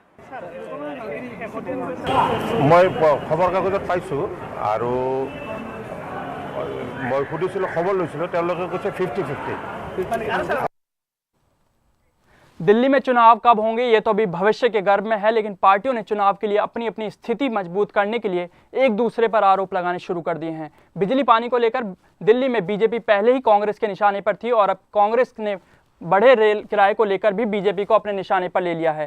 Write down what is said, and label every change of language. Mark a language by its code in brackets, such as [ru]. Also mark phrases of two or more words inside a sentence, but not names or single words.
[as] মই খবৰ কাগজত পাইছোঁ আৰু মই সুধিছিলোঁ খবৰ লৈছিলোঁ তেওঁলোকে কৈছে 50-50। [hi] दिल्ली में चुनाव कब होंगे ये तो अभी भविष्य के गर्भ में है, लेकिन पार्टियों ने चुनाव के लिए अपनी अपनी स्थिति मजबूत करने के लिए एक दूसरे पर आरोप लगाने शुरू कर दिए हैं। बिजली पानी को लेकर दिल्ली में बीजेपी पहले ही कांग्रेस के निशाने पर थी और अब कांग्रेस ने बढ़े रेल किराए को लेकर भी बीजेपी को अपने निशाने पर ले लिया है।